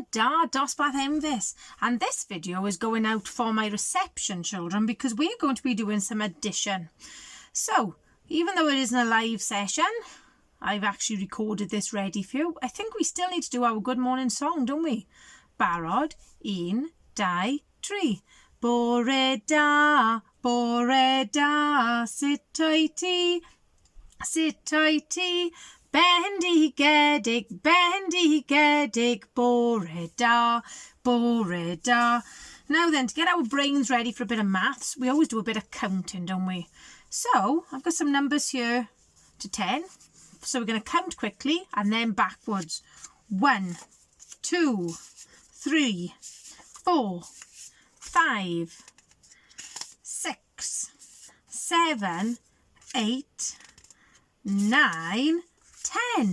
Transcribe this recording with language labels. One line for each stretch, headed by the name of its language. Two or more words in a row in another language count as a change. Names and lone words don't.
Welsh: da, dosbarth enfys.
English: And this video is going out for my reception children because we're going to be doing some addition. So, even though it isn't a live session, I've actually recorded this ready for you. I think we still need to do our good morning song, don't we?
Welsh: Barod, 1, 2, 3. Bore da,
English: sit tighty,
Welsh: bendigedig, bore da.
English: Now then, to get our brains ready for a bit of maths, we always do a bit of counting, don't we? So, I've got some numbers here to 10. So we're going to count quickly and then backwards. 1, 2, 3, 4, 5, 6, 7, 8, 9, 10.